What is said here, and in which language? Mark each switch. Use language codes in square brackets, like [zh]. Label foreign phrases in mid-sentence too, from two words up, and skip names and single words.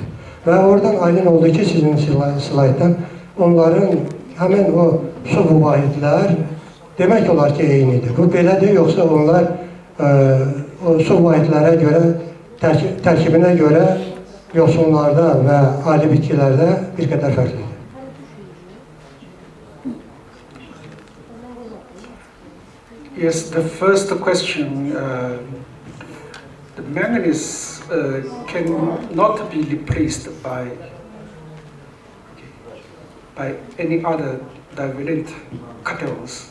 [az] Və oradan aydın oldu ki, sizin slaytdan onların həmin o su vahidlər demək olar ki, eynidir. Bu belədir, yoxsa onlar o su vahidlərə görə, tərkibinə görə yosunlarda və ali bitkilərdə bir qədər fərqlidir. [en] Yes, the first question, the manganese cannot be replaced by any other divalent cations.